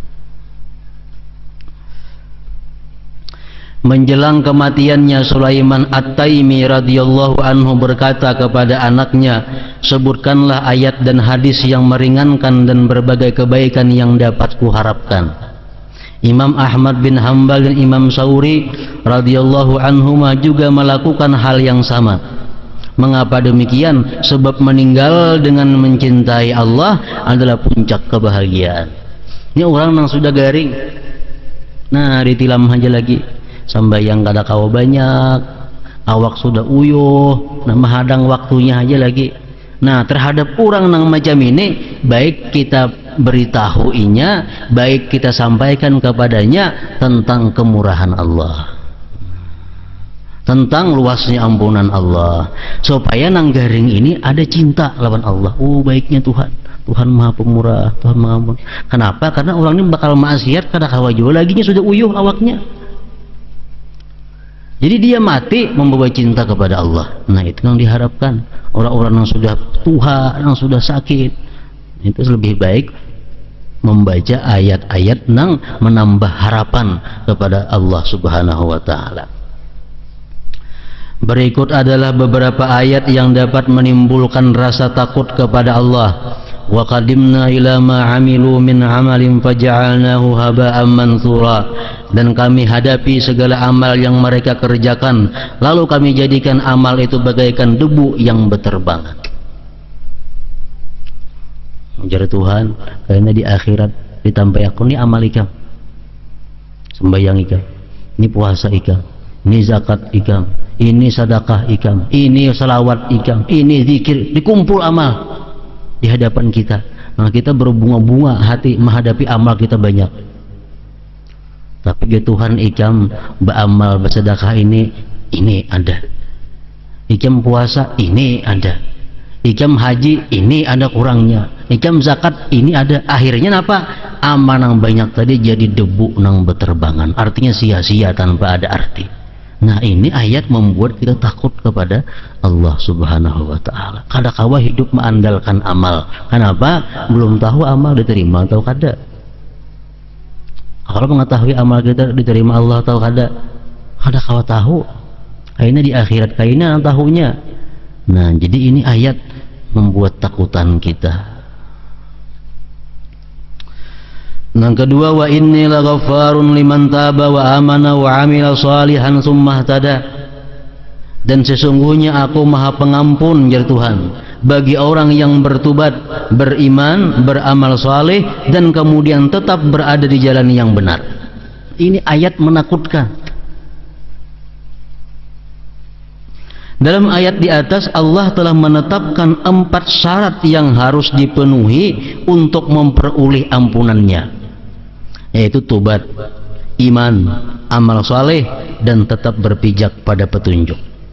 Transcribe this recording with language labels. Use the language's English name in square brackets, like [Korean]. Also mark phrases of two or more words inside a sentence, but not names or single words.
[Indonesian] Menjelang kematiannya, Sulaiman At-Taimi [Arabic] رضي الله عنه [Indonesian] berkata kepada anaknya, sebutkanlah ayat dan hadis yang meringankan dan berbagai kebaikan yang dapat kuharapkan. Imam Ahmad bin Hanbal dan Imam Sauri [Arabic] رضي الله عنهما [Indonesian] juga melakukan hal yang sama. Mengapa demikian? Sebab meninggal dengan mencintai Allah adalah puncak kebahagiaan. Ini orang yang sudah garing, nah ditilam aja lagi. [Banjar] Sambayang kada kawa banyak, awak sudah uyuh, nah menghadang waktunya aja lagi. [Indonesian] Nah, terhadap orang yang macam ini, baik kita beritahuinya, baik kita sampaikan kepadanya tentang kemurahan Allah, tentang luasnya ampunan Allah, [Banjar] supaya nang garing ini ada cinta lawan Allah. [Indonesian] Oh baiknya Tuhan, Tuhan maha pemurah, Tuhan maha ampun. Kenapa? [Banjar] Karena orang ini bakal maksiat kada kawa jua laginya sudah uyuh awaknya. [Indonesian] Jadi dia mati membawa cinta kepada Allah. Nah itu yang diharapkan. Orang-orang yang sudah tua, yang sudah sakit, itu lebih baik membaca ayat-ayat yang menambah harapan kepada Allah [Arabic] سبحانه وتعالى. [Indonesian] Berikut adalah beberapa ayat yang dapat menimbulkan rasa takut kepada Allah. [Arabic] وقدمنا إلى ما عملوا من عمل فجعلناه هباء منثورا. [Indonesian] Dan kami hadapi segala amal yang mereka kerjakan, lalu kami jadikan amal itu bagaikan debu yang berterbangan. [Banjar] Ujar Tuhan, karena di akhirat ditambah aku ini amal ikam, sembahyang ikam, ini puasa ikam, ini zakat ikam, ini sedekah ikam, ini selawat ikam, ini zikir, dikumpul amal di hadapan kita. [Indonesian] Nah kita berbunga-bunga hati menghadapi amal kita banyak. [Banjar] Tapi ya Tuhan ikam beramal bersedekah ini ada, ikam puasa ini ada, ikam haji ini ada kurangnya, ikam zakat ini ada. [Indonesian] Akhirnya apa? Amal yang banyak tadi jadi debu nang berterbangan, artinya sia-sia tanpa ada arti. Nah ini ayat membuat kita takut kepada Allah [Arabic] سبحانه وتعالى. [Banjar] Kadakawa hidup mengandalkan amal. [Indonesian] Kenapa? [Banjar] Belum tahu amal diterima atau kada. Kalau mengetahui amal kita diterima Allah atau kada kawa tahu. [Indonesian] Kayaknya di akhirat kayaknya tahunya. Nah jadi ini ayat membuat takutan kita. Yang kedua, [Arabic] وإني لغفار لمن تاب وآمن وعمل صالحا ثم اهتدى. [Indonesian] Dan sesungguhnya aku maha pengampun, jar Tuhan, bagi orang yang bertobat, beriman, beramal saleh, dan kemudian tetap berada di jalan yang benar. Ini ayat menakutkan. Dalam ayat di atas Allah telah menetapkan 4 syarat yang harus dipenuhi untuk memperoleh ampunannya, yaitu tobat, iman, amal saleh, dan tetap berpijak pada petunjuk.